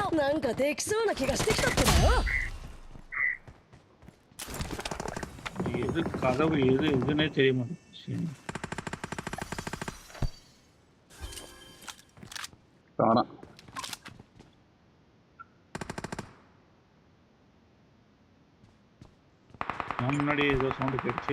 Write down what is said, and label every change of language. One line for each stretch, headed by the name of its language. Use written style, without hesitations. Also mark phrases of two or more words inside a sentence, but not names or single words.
Japanese: なんかできそうな気がしてきたってばよ。
Tamil: எது கதவு எது எதுன்னே தெரிய மாட்டேங்குது. வரான். நான் முன்னாடி ஏதோ சவுண்டு கேட்டுச்சு.